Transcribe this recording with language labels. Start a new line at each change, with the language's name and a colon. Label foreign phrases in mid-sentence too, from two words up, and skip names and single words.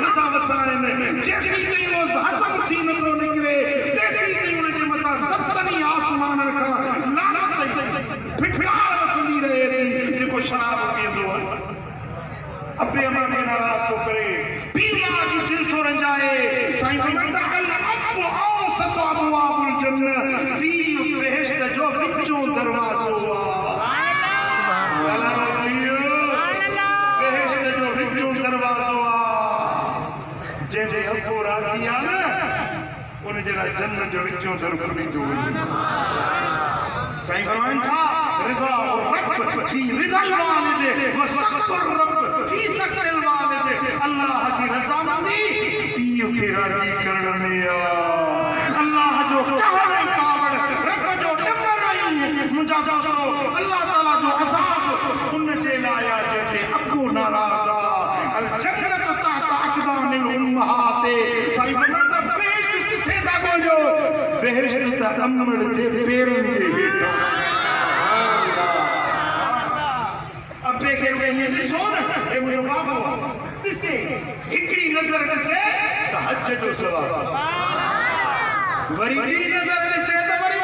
Sindhi: था वसाइनि जेसीं ताईं उहो हज़म थी नथो निकिरे तेसीं ताईं उन जे मथां सतमी आसमाननि खां लानत फिटकार वसंदी रहे थी जेको शराब पीअंदो आहे अबे अमा खे नाराज़ थो करे पीउ मां जी दिलि थो रंजाए साईं फरमाईंदा
Arabic: الأب أوسط أبواب الجنة
Sindhi: पीउ बेहिश्त जो विचों दरवाज़ो बेहिश्त जो विचों दरवाज़ो आहे जंहिंजे अबो राज़ी आहे न उन जे लाइ जन्नत जो विचों दर खुलींदो साईं फरमाइनि था
Arabic: رضا الرب في رضا الوالد و سخط الرب في سخط الوالد
Sindhi: अल्लाह जी रज़ामंदी पीउ खे राज़ी करण में अल्लाह जो कहर कावड़ रब जो डंगर आई मुंहिंजा दोस्तो अल्लाह ताला जो अज़ाब उन जे लाइ आहे जंहिंते अबो नाराज़ आहे
Arabic: الجنة تحت أقدام الأمهات
Sindhi: साईं फरमाइनि था बेहिश्त किथे था ॻोल्हियो बेहिश्त त अमड़ जे पेरनि जे हेठां अबे खे ईअं ॾिसो न हे मुंहिंजो बाबू ॾिसे हिकिड़ी नज़र ॾिसे त हज जो सवाबु वरी ॿी नज़र ॾिसे त वरी